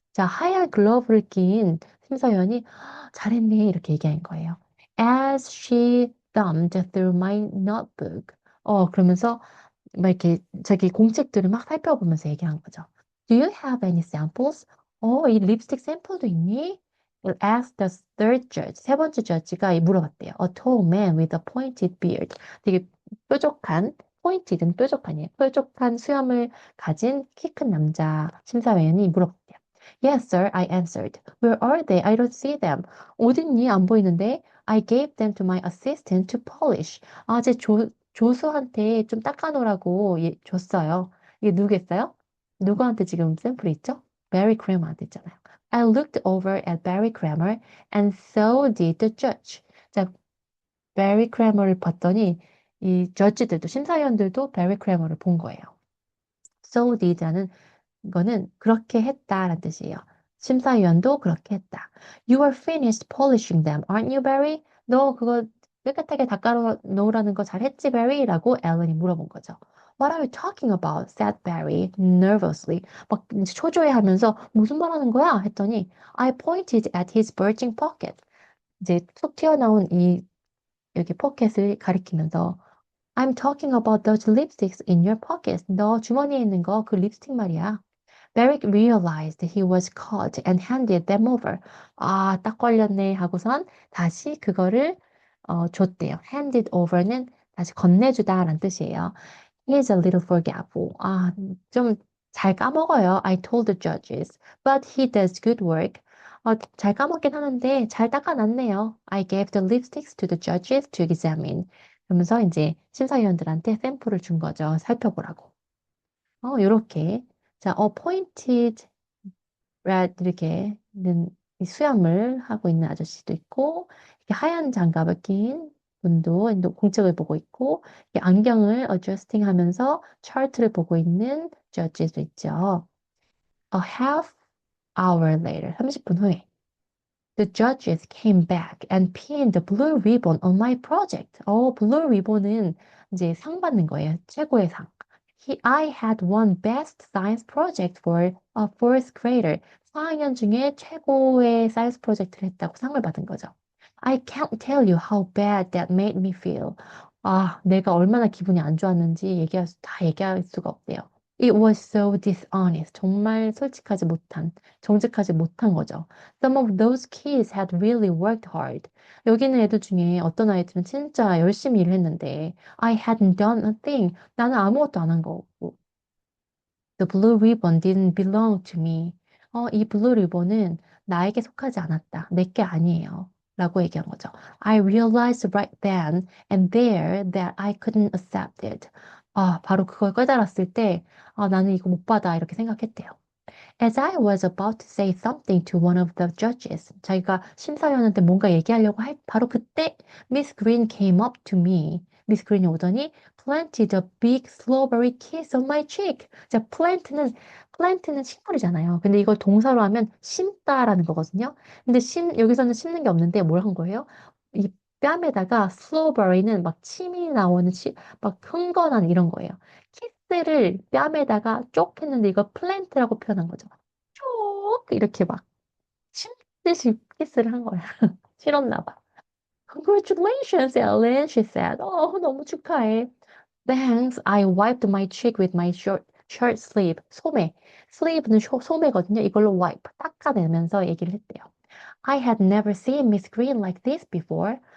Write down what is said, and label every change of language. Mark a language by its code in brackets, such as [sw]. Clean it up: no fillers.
[ko] 자, 하얀 글러브를 낀 심사위원이 잘했네. 이렇게 얘기한 거예요. [en] As she thumbed through my notebook. [ko] 그러면서 막 이렇게 자기 공책들을 막 살펴보면서 얘기한 거죠. [en] Do you have any samples? [ko] 이 립스틱 샘플도 있니? [en] Asked the third judge. [ko] 세 번째 judge가 물어봤대요. [en] A tall man with a pointed beard. [ko] 되게 뾰족한, pointed는 뾰족한이에요. 뾰족한 수염을 가진 키 큰 남자 심사위원이 물어봤대요. [en] Yes, sir, I answered. Where are they? I don't see them. [ko] 어딨니? 안 보이는데? [en] I gave them to my assistant to polish. [ko] 제 조수한테 좀 닦아놓으라고 줬어요. 이게 누구겠어요? 누구한테 지금 샘플이 있죠? Barry Kramer한테 있잖아요. [en] I looked over at Barry Kramer and so did the judge. [ko] 자, Barry Kramer를 봤더니 이 저지들도 심사위원들도 Barry Kramer를 본 거예요. So did라는 이거는 그렇게 했다라는 뜻이에요. 심사위원도 그렇게 했다. [en] You are finished polishing them, aren't you, Barry? [ko] 너 그거 깨끗하게 닦아 놓으라는 거 잘했지, Barry? 라고 앨런이 물어본 거죠. [en] What are you talking about? said Barry nervously. [ko] 막 이제 초조해하면서 무슨 말 하는 거야? 했더니 [en] I pointed at his bulging pocket. [ko] 이제 툭 튀어나온 이 여기 포켓을 가리키면서 [en] I'm talking about those lipsticks in your pockets. [ko] 너 주머니에 있는 거 그 립스틱 말이야. [en] Beric realized he was caught and handed them over. [ko] 딱 걸렸네 하고선 다시 그거를 줬대요. handed over는 다시 건네주다라는 뜻이에요. [en] He's a little forgetful. [ko] 좀 잘 까먹어요. [en] I told the judges. But he does good work. [ko] 잘 까먹긴 하는데 잘 닦아놨네요. [en] I gave the lipsticks to the judges to examine. [ko] 그러면서 이제 심사위원들한테 샘플을 준 거죠. 살펴보라고. 요렇게. 자, pointed red 이렇게 있는 이 수염을 하고 있는 아저씨도 있고, 이렇게 하얀 장갑을 낀 분도 공책을 보고 있고, 이렇게 안경을 adjusting 하면서 차트를 보고 있는 judge도 있죠. [en] A half hour later, [ko] 30분 후에. [en] The judges came back and pinned the blue ribbon on my project. [ko] blue ribbon은 이제 상 받는 거예요. 최고의 상. [en] I had won best science project for a fourth grader. [ko] 4학년 중에 최고의 사이언스 프로젝트를 했다고 상을 받은 거죠. [en] I can't tell you how bad that made me feel. [ko] 내가 얼마나 기분이 안 좋았는지 다 얘기할 수가 없대요. [en] It was so dishonest. [ko] 정말 정직하지 못한 거죠. [en] Some of those kids had really worked hard. [ko] 여기 있는 애들 중에 어떤 아이들은 진짜 열심히 일을 했는데 [en] I hadn't done a thing. [ko] 나는 아무것도 안 한 거고. [en] The blue ribbon didn't belong to me. [ko] 이 블루 리본은 나에게 속하지 않았다. 내게 아니에요. 라고 얘기한 거죠. [en] I realized right then and there that I couldn't accept it. [ko] 바로 그걸 깨달았을 때, 나는 이거 못 받아. 이렇게 생각했대요. [en] As I was about to say something to one of the judges, [ko] 자기가 심사위원한테 뭔가 얘기하려고 할 바로 그때 [en] Miss Green came up to me. [ko] 미스 그린이 오더니 [en] planted a big slobbery kiss on my cheek. [ko] 자, plant는 식물이잖아요. 근데 이걸 동사로 하면 심다라는 거거든요. 근데 여기서는 심는 게 없는데 뭘 한 거예요? 이 뺨에다가 slobbery는 막 침이 나오는 막 흥건한 이런 거예요. 키스를 뺨에다가 쪽 했는데 이거 플랜트라고 표현한 거죠. 쪽 이렇게 막 침듯이 키스를 한 거야. 싫었나 봐. [en] Congratulations, Ellen, she said. [ko] 너무 축하해. [en] Thanks. I wiped my cheek with my shirt sleeve. [ko] 소매. sleeve는 소매거든요. 이걸로 wipe, 닦아내면서 얘기를 했대요. [en] I had never seen Miss Green like this before.